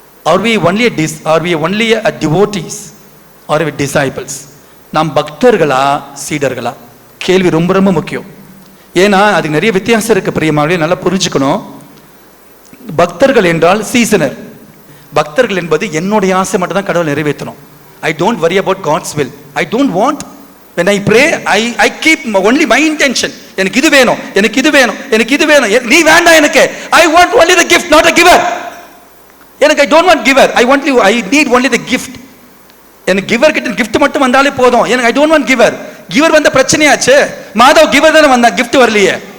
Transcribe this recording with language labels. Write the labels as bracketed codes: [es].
[en] Are we only a devotees or we disciples? [ta] நாம் பக்தர்களா சீடர்களா? கேள்வி ரொம்ப ரொம்ப முக்கியம். ஏன்னா அதுக்கு நிறைய வித்தியாசம் இருக்கு பிரியமானவர்களே, நல்லா புரிஞ்சுக்கணும். பக்தர்கள் என்றால் சீசனர். பக்தர்கள் என்பது என்னுடைய ஆசை மட்டும் தான் கடவுள் நிறைவேற்றணும். [en] I don't worry about God's will. I don't want, when I pray, I keep only my intention. [ta] எனக்கு இது வேணும், எனக்கு இது வேணும், எனக்கு இது வேணும், நீ வேண்டாம் எனக்கு. [en] I want only the gift, not a giver. எனக்கு I don't want giver, I need only the gift. [ta] எனக்கு கிவர் கிட்ட கிஃப்ட் மட்டும் வந்தாலே போதும். [en] எனக்கு I don't want giver. [ta] Giver வந்த பிரச்சனையாச்சு. மாதவ் கிவர் தானே வந்தா, கிஃப்ட் வரலையே.